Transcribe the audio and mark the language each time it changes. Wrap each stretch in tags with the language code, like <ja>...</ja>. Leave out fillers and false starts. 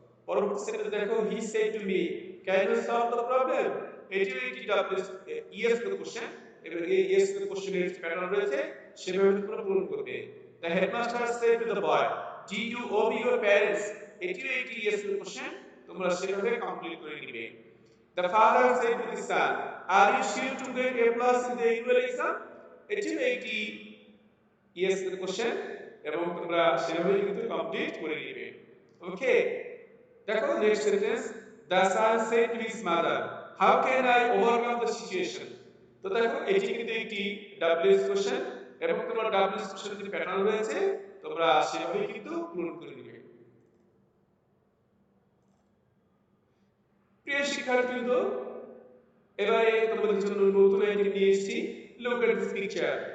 <bn>পরবর্তী সেন্টেন্স দেখো,</bn> <en>He said to me can you solve the problem.</en> <bn>এটিও একটি ডব্লিউএস ইয়েস কোশ্চেন এবং এই ইয়েস কোশ্চেনের যে প্যাটার্ন রয়েছে সেভাবে তোমরা পূরণ করবে।</bn> <en>The headmaster said to the boy do you owe me your parents.</en> <bn>এটিও একটি ইয়েস কোশ্চেন, তোমরা সেভাবে কমপ্লিট করে নিবে।</bn> <en>The father said to the son, are you sure to get a plus in the annual exam?</en> <bn>এটিও একটি yes question এবং তোমরা সেভাবে কিন্তু কমপ্লিট করে নিবে।</bn> <en>Okay, দেখো next sentence, the son said to his mother, how can I overcome the situation?</en> <bn>তো দেখো এটি কিন্তু একটি ডব্লিউএস কোশ্চেন এবং তোমার ডব্লিউএস কোশ্চেনের যে প্যাটার্ন রয়েছে তোমরা সেভাবেই কিন্তু পূরণ করে নিবে। প্রিয় শিক্ষার্থীবৃন্দ, এবারে তোমাদের জন্য নতুন আইটেম নিয়ে এসেছি,</bn> <en>Look at this picture.</en>